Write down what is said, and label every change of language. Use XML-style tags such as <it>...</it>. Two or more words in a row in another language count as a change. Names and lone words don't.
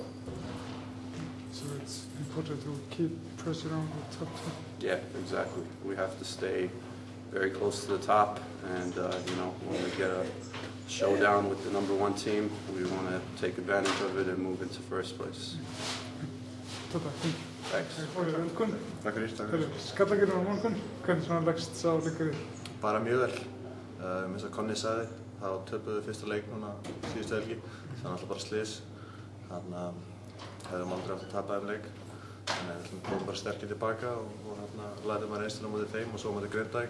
<en>it's important to keep pressure on the top two. Yeah, exactly. We have to stay very close to the top, and when we get a showdown with the #1 team, we want to take advantage of it and move into first place. Thanks.</en> <is>Takk fyrir. Skallagrim á morgun, hvernig leggst sá leikur í? Bara mjög vel. Eins og Konni sagði, þá töpuðu fyrsta leik núna síðustu helgi. Það er alltaf bara slys. Þannig að hefðum aldrei átt að tapa þeim leik. Þannig að við komum bara sterkir tilbaka og lærðum að reynsluna mútið þeim og svo mútið Grindavík.</is>